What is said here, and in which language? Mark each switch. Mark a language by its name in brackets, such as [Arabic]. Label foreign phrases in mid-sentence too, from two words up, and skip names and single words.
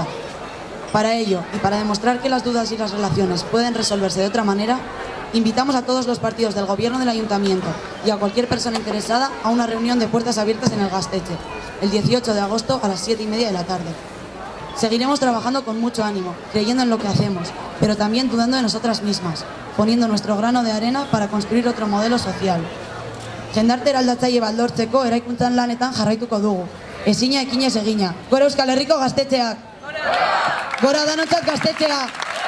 [Spanish] Para ello, y para demostrar que las dudas y las relaciones pueden resolverse de otra manera, invitamos a todos los partidos del Gobierno del Ayuntamiento y a cualquier persona interesada a una reunión de puertas abiertas en el Gaztetxe, el 18 de agosto a las 7:30 de la tarde. Seguiremos trabajando con mucho ánimo, creyendo en lo que hacemos, pero también dudando de nosotras mismas, poniendo nuestro grano de arena para construir otro modelo social. [Basque] Jendarte eraldatzaile baldortzeko eraikuntzan lanetan jarraituko dugu. Ezina ekinez egina. Gora Euskal Herriko Gaztetxeak! Gora Danontzat Gaztetxea!